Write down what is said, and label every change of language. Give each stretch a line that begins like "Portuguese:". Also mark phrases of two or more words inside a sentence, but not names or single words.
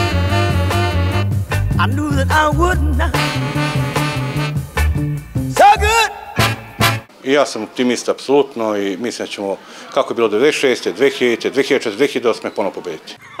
English: I knew that I would not. So good.
Serbian: I ja sam optimista, apsolutno, i mislim da ćemo, kako je bilo 96. 2000. 2004. 2008. ponovo pobediti.